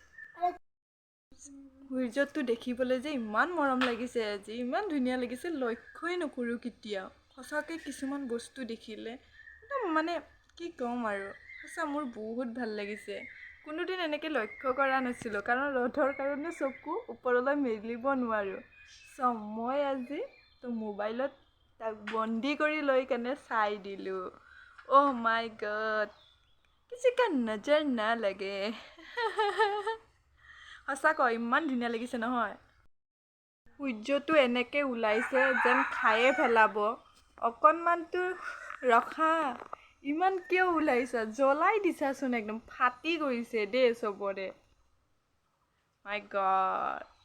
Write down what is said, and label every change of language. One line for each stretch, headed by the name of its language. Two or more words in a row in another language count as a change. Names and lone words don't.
Assamese: সূৰ্যটো দেখিবলৈ যে ইমান মৰম লাগিছে আজি ইমান ধুনীয়া লাগিছে লক্ষ্যই নকৰো কেতিয়া সঁচাকৈ কিছুমান বস্তু দেখিলে একদম মানে কি কম আৰু সঁচা মোৰ বহুত ভাল লাগিছে কোনোদিন এনেকৈ লক্ষ্য কৰা নাছিলো কাৰণ ৰ'দৰ কাৰণে চকু ওপৰলৈ মেলিব নোৱাৰো মই আজি তো মোবাইলত তাক বন্দী কৰি লৈ কেনে চাই দিলো
English: Oh my god
Hindi: किसी का नजर ना लगे
Assamese: সঁচাকৈ ইমান ধুনীয়া লাগিছে নহয় সূৰ্যটো এনেকে ওলাইছে যেন খায়ে পেলাব অকনমানটো ৰখা ইমান কিয় ওলাইছা জ্বলাই দিছাচোন একদম ফাটি গৈছে দে সবৰে
English: my god